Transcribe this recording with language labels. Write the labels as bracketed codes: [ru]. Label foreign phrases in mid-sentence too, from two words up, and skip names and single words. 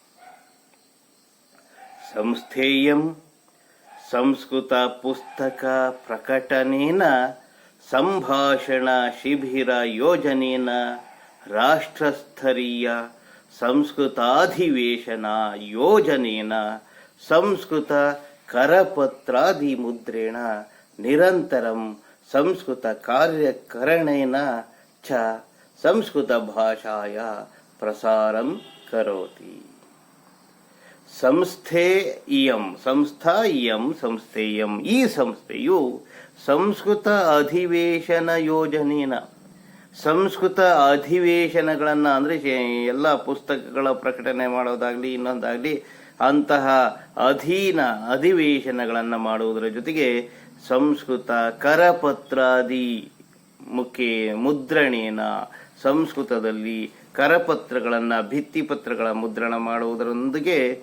[sa] ಸಂಸ್ಥೇಯಂ ಸಂಸ್ಕೃತ ಪುಸ್ತಕ ಪ್ರಕಟನೇನ ಸಂಭಾಷಣ ಶಿಬಿರ ಯೋಜನೇನ ರಾಷ್ಟ್ರಸ್ತರೀಯ ಸಂಸ್ಕೃತಾಧಿವೇಶನ ಯೋಜನೇನ ಸಂಸ್ಕೃತ ಕರಪತ್ರಾದಿ ಮುದ್ರೇಣ ನಿರಂತರಂ ಸಂಸ್ಕೃತ ಕಾರ್ಯಕರಣೇನ ಚ ಸಂಸ್ಕೃತ ಭಾಷಾಯ ಪ್ರಸಾರಂ ಕರೋತಿ. ಸಂಸ್ಥೆಯಂ [kn] ಈ ಸಂಸ್ಥೆಯು [sa] ಸಂಸ್ಕೃತ ಅಧಿವೇಶನ ಯೋಜನೇನ [kn] ಸಂಸ್ಕೃತ ಅಧಿವೇಶನಗಳನ್ನು ಅಂದರೆ ಎಲ್ಲ ಪುಸ್ತಕಗಳ ಪ್ರಕಟಣೆ ಮಾಡೋದಾಗ್ಲಿ ಇನ್ನೊಂದಾಗ್ಲಿ ಅಂತಹ ಅಧಿವೇಶನಗಳನ್ನು ಮಾಡುವುದರ ಜೊತೆಗೆ [sa] ಸಂಸ್ಕೃತ ಕರಪತ್ರಾದಿ ಮುದ್ರಣೇನ [kn] ಸಂಸ್ಕೃತದಲ್ಲಿ ಕರಪತ್ರಗಳನ್ನು ಭಿತ್ತಿಪತ್ರಗಳ ಮುದ್ರಣ ಮಾಡುವುದರೊಂದಿಗೆ